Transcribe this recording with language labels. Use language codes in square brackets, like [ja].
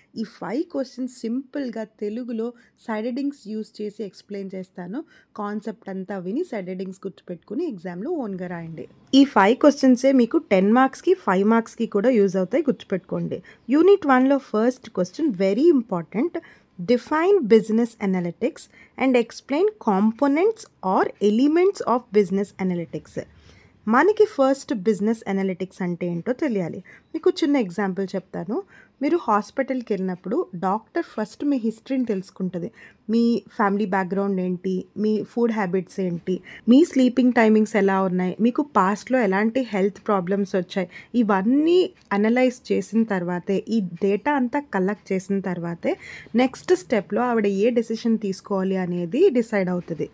[te] ఈ 5 క్వశ్చన్స్ సింపుల్గా తెలుగులో సైడ్ హెడ్డింగ్స్ యూజ్ చేసి ఎక్స్ప్లెయిన్ చేస్తాను. కాన్సెప్ట్ అంతా విని సైడ్ హెడ్డింగ్స్ గుర్తుపెట్టుకుని ఎగ్జామ్లో ఓన్గా రాయండి. ఈ 5 క్వశ్చన్సే మీకు 10 మార్క్స్కి 5 మార్క్స్కి కూడా యూజ్ అవుతాయి, గుర్తుపెట్టుకోండి. Unit 1లో first question very important. [en] Define business analytics and explain components or elements of business analytics. [te] మనకి ఫస్ట్ బిజినెస్ అనలిటిక్స్ అంటే ఏంటో తెలియాలి. మీకు చిన్న ఎగ్జాంపుల్ చెప్తాను. మీరు హాస్పిటల్కి వెళ్ళినప్పుడు డాక్టర్ ఫస్ట్ మీ హిస్టరీని తెలుసుకుంటుంది. మీ ఫ్యామిలీ బ్యాక్గ్రౌండ్ ఏంటి, మీ ఫుడ్ హ్యాబిట్స్ ఏంటి, మీ స్లీపింగ్ టైమింగ్స్ ఎలా ఉన్నాయి, మీకు పాస్ట్లో ఎలాంటి హెల్త్ ప్రాబ్లమ్స్ వచ్చాయి, ఇవన్నీ అనలైజ్ చేసిన తర్వాతే, ఈ డేటా అంతా కలెక్ట్ చేసిన తర్వాతే నెక్స్ట్ స్టెప్లో ఆవిడ ఏ డెసిషన్ తీసుకోవాలి అనేది డిసైడ్ అవుతుంది.